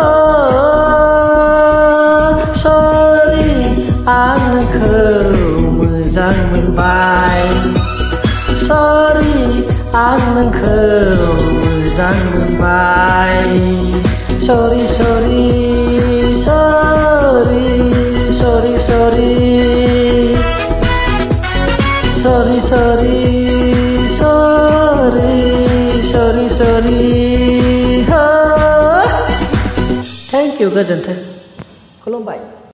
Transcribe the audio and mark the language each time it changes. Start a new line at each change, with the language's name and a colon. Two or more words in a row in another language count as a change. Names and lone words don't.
Bodo: Sorry आं नोंखौ मोजां मोनबाय Sorry आं नोंखौ मोजां मोनबाय
English: Sorry Sorry Sorry Sorry Sorry Sorry Sorry Sorry Sorry Sorry Thank you
Bodo: गोजोन्थों खुलुमबाय